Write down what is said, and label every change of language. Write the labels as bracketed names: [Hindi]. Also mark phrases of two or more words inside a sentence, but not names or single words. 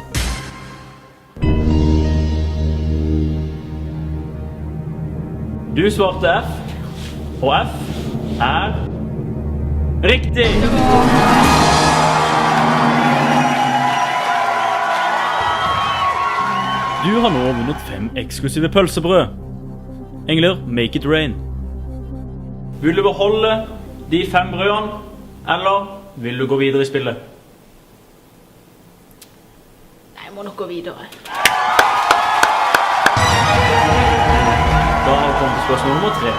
[Norwegian] Du svarte F, og F er riktig! Du har nå vunnet 5 eksklusive pølsebrød. Engler, [English] make it rain. [Norwegian] Vil du beholde de 5 brødene, eller vil du gå videre i spillet? Jeg må nok gå videre. Da har vi kommet til spørsmål nummer 3.